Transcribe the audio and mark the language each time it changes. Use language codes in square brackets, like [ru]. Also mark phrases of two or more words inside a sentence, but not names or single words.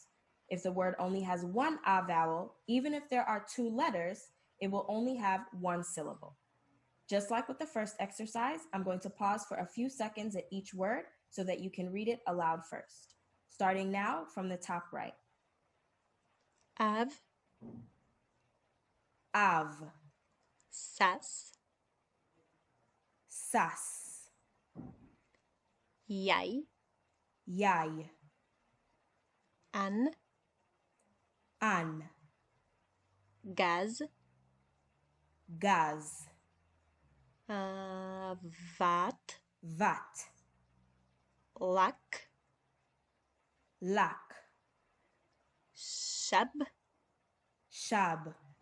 [en] If the word only has 1 a vowel, even if there are 2 letters, it will only have 1 syllable. Just like with the first exercise, I'm going to pause for a few seconds at each word so that you can read it aloud first. Starting now from the top right. Av, Av, sas, sas, yai, yai, an, an, gaz, gaz, vat, vat, lak, lak, shab, shab,